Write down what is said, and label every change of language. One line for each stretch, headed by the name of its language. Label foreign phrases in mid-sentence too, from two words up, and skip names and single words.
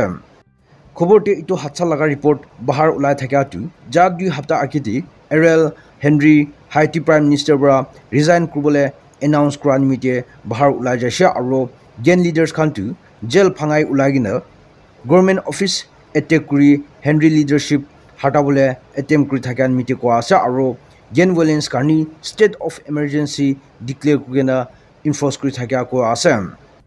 Kok Borok: Khoborte itu hatsa laga report bahar ulai thakya tu ja 2 hafta akiti Ariel Henry Haiti
English: Prime Minister
Kok Borok: bra resign kurbole announce kran mite bahar ulai jasha aro gen leaders khan tu jail phangai ulagina
English: government office
Kok Borok: attack kuri Henry leadership hatabole attempt kuri thakan miti ko ase aro gen violence karni
English: state of emergency
Kok Borok: declare kurina enforce kuri thakya ko ase.